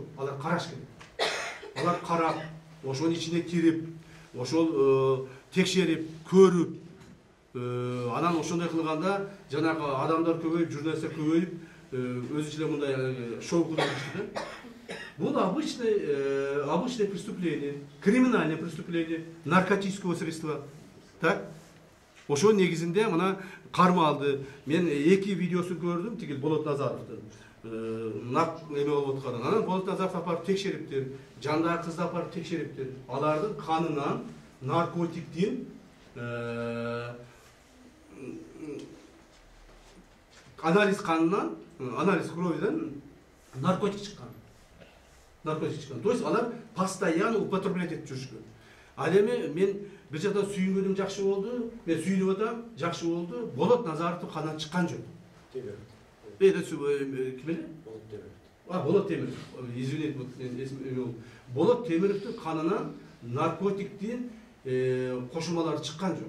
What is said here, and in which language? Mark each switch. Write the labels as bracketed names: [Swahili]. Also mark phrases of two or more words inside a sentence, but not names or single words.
[Kyrgyz] Алар караш керек. Алар карап, ошонун ичине кирип, ошол текшерип, көрүп, анан ошондой кылганда жанагы адамдар көбөйүп, журналисттер көбөйүп, өзү эле мындай шоу кылышты. [Russian] Бул обычное преступление, криминальное преступление, наркотического средства. Так? [Kyrgyz] Ошо негизинде мына карма алды. Мен 2 видеосун көрдүм, тигил Болот Назаровдун. Нак эме болуп атканын. Анан Болот Назаров апарып текшериптир, жандагы кызды апарып текшериптир. Алардын канынан наркотиктин анализ канынан, анализ кровидан наркотик чыккан. Наркотик чыккан. [Russian] То есть алар постоянно употреблять [Kyrgyz] этип жүрүшкөн. Ал эми мен бир жактан сүйүнгөнүм жакшы болду, мен сүйүнүп атам, жакшы болду. Болот Назаровдун канынан чыккан жок. Ким эле? Болот Темиров. Извините, Болот Темировдун канынан наркотиктин кошулмалары чыккан жок.